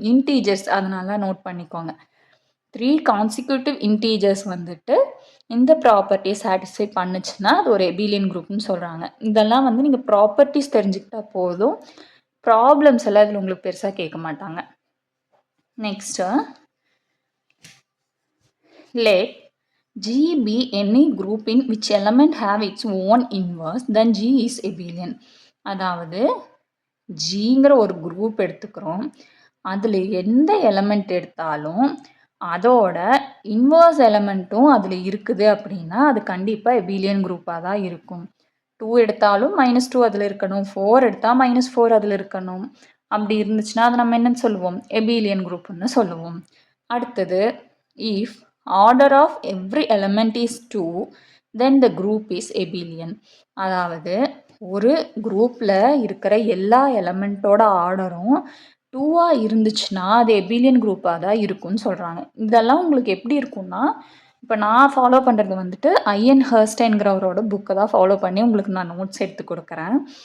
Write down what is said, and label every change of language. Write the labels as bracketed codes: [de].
[ta] Integers அதனால note பண்ணிக்கோங்க. 3 consecutive integers வந்துட்டு இந்த ப்ராப்பர்ட்டியை சாட்டிஸ்ஃபை பண்ணுச்சுன்னா அது ஒரு எபிலியன் குரூப்னு சொல்கிறாங்க. இதெல்லாம் வந்து நீங்கள் ப்ராப்பர்ட்டிஸ் தெரிஞ்சுக்கிட்டா போதும். ப்ராப்ளம்ஸ் எல்லாம் இதில் உங்களுக்கு பெருசாக கேட்க மாட்டாங்க. [en] Next, let G be any group in which element have its own inverse, then G is abelian. [ta] அதாவது ஜிங்கிற ஒரு குரூப் எடுத்துக்கிறோம். அதில் எந்த எலமெண்ட் எடுத்தாலும் அதோட இன்வர்ஸ் எலமெண்ட்டும் அதில் இருக்குது அப்படின்னா அது கண்டிப்பாக எபிலியன் குரூப்பாக தான் இருக்கும். 2 எடுத்தாலும் -2 அதில் இருக்கணும். 4 எடுத்தால் -4 அதில் இருக்கணும். அப்படி இருந்துச்சுன்னா அதை நம்ம என்னன்னு சொல்லுவோம்? எபிலியன் குரூப்னு சொல்லுவோம். அடுத்தது, [en] if order of every element is 2 then the group is abelian. [ta] அதாவது ஒரு குரூப்பில் இருக்கிற எல்லா எலமெண்ட்டோட ஆர்டரும் 2 இருந்துச்சுன்னா அது எபிலியன் குரூப்பாக தான் இருக்கும்னு சொல்கிறாங்க. இதெல்லாம் உங்களுக்கு எப்படி இருக்கும்னா, இப்போ நான் ஃபாலோ பண்ணுறது வந்துட்டு ஐஎன் ஹர்ஸ்டைன்கிறவரோட புக்கை தான் ஃபாலோ பண்ணி உங்களுக்கு நான் நோட்ஸ் எடுத்து கொடுக்குறேன்.